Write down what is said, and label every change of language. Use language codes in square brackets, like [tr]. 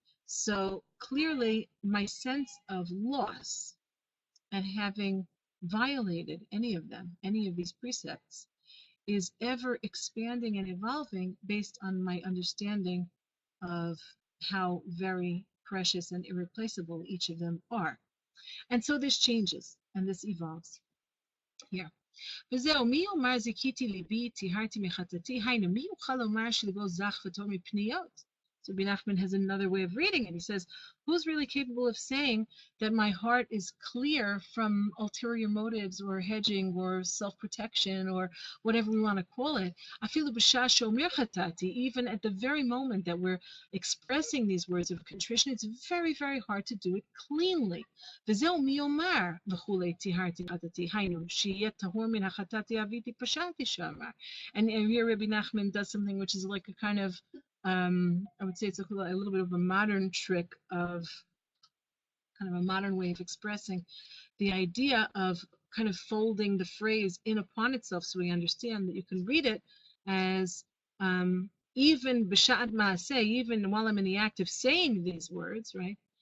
[en] So clearly my sense of loss and having violated any of them, any of these precepts, is ever expanding and evolving based on my understanding of how very precious and irreplaceable each of them are. And so this changes and this evolves here. [he] וזהו, מי יאמר זיכיתי ליבי, טיהרתי מחטאתי, היינו, מי יוכל לומר שליבו זך וטוב מפניות? [en] So Rabbi Nachman has another way of reading it. He says, who's really capable of saying that my heart is clear from ulterior motives or hedging or self-protection or whatever we want to call it? Afilu b'shah shomer chatati, even at the very moment that we're expressing these words of contrition, it's very, very hard to do it cleanly. [he] וזהו מי יאמר וכולי טיהרתי מחטאתי, היינו, שיהיה טהור מן החטאתי אביתי פשעתי שאמר. [en] And here Rabbi Nachman does something which is like a kind of I would say it's a little bit of a modern trick of kind of a modern way of expressing the idea of kind of folding the phrase in upon itself, so we understand that you can read it as even b'sha'at ma'aseh, even while I'm in the act of saying these words, right?